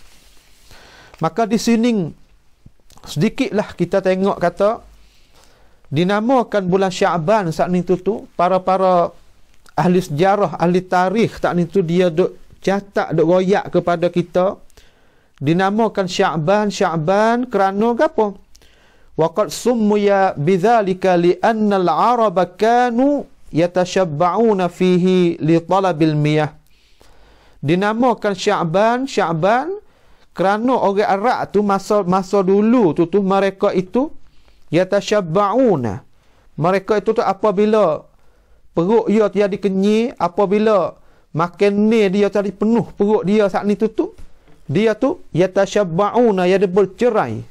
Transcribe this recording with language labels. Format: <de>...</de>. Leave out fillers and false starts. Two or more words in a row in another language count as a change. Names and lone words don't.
<ms>Maka di sini sedikitlah kita tengok kata dinamakan bulan Sya'ban saat ni tu para ahli sejarah, ahli tarikh tak ni tu dia duk catat, duk royak kepada kita dinamakan Sya'ban kerana gapo?</ms> <ar>وقد سمي بذلك لأن العرب كانوا يتشعبون فيه لطلب المياه.</ar> <ms>Dinamakan Sya'ban kerana orang Arab tu masa dulu tu mereka itu yatashabba'una. Mereka itu tu apabila perut dia tiada kenyang, apabila makan ni dia tadi penuh perut dia saat ni tu dia tu yatashabba'una, dia bercerai.</ms>